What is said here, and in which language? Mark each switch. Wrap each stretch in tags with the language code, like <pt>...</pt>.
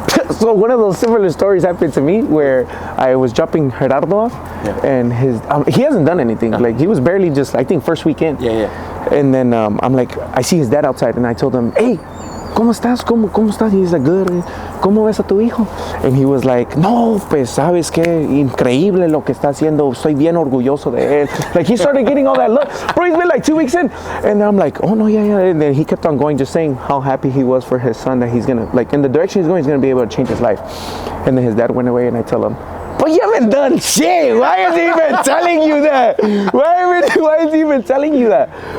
<en>So one of those similar stories happened to me where I was dropping Gerardo off, and he hasn't done anything. Like, he was barely just, I think, first weekend. Yeah. And then I'm like, I see his dad outside, and I told him, hey, ¿cómo estás?</en> <es>¿Cómo estás? He's like, good. ¿Cómo ves a tu hijo? And he was like, no, pues, ¿sabes qué? Increíble lo que está haciendo. Estoy bien orgulloso de él.</es> <en>Like, he started getting all that love. Bro, he's been like 2 weeks in. And I'm like, oh, no, yeah. And then he kept on going, just saying how happy he was for his son, that he's going to, like, in the direction he's going, he's going to be able to change his life. And then his dad went away, and I tell him, but you haven't done shit. Why is he even telling you that? Why is he even telling you that?</en>